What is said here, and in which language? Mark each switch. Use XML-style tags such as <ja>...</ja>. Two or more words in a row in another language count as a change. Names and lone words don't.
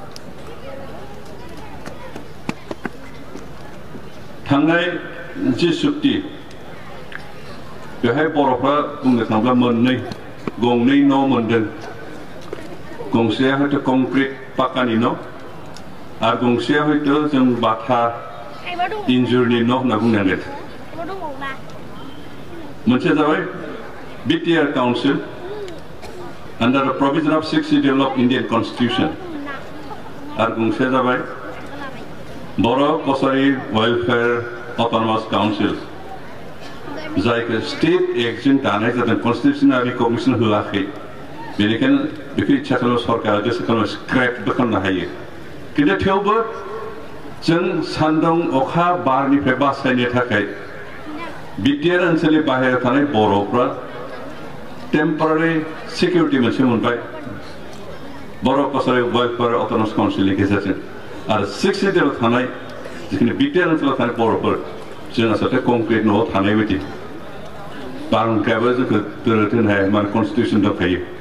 <brx>थांनाय जि सुक्ति बेहाय बर'फ्रा बुंनो थाङोब्ला गंनै न' मोनदों गंसेया हयथ' कंक्रिट पाकानि न' आरो गंसेया हयथ' जों बाथा इन्जुरनि न' होनना बुंनांगोन। मोनसे जाबाय बिटिआर काउन्सिल</brx> <en>under the provision of 6th schedule of Indian Constitution</en> <brx>आरो गंसे जाबाय बर' कसारि</brx> <en>welfare autonomous council</en> <brx>जायखौ स्टेट एक्टजों दानाय जादों</brx> <en>constitutional recognition</en> <brx>होआखै बेनिखायनो बेखौ इच्छा खालाम सरकारा गोसो खालाम स्क्रेपबो खालामनो हायो खिन्थु थेवबो जों सान्दुं अखा बारनिफ्राय बासायनो थाखाय बिटिआर ओनसोलनि बाहेरायाव थानाय बर'फ्रा</brx> <en>temporary security</en> <brx>मोनसे मोनबाय बर' कसारि</brx> <en>welfare autonomous councilनि</en> <brx>गेजेरजों आरो 6 सिटियाव थानाय जिखिनि बिटिआर ओनसोलाव थानाय बर'फोर जों आसलते कंक्रिट न'आव थानाय बायदि बारहुंखायाबो जोंखौ दोरोदहोनो हाया माने कन्स्टिटिउसन दंखायो</brx>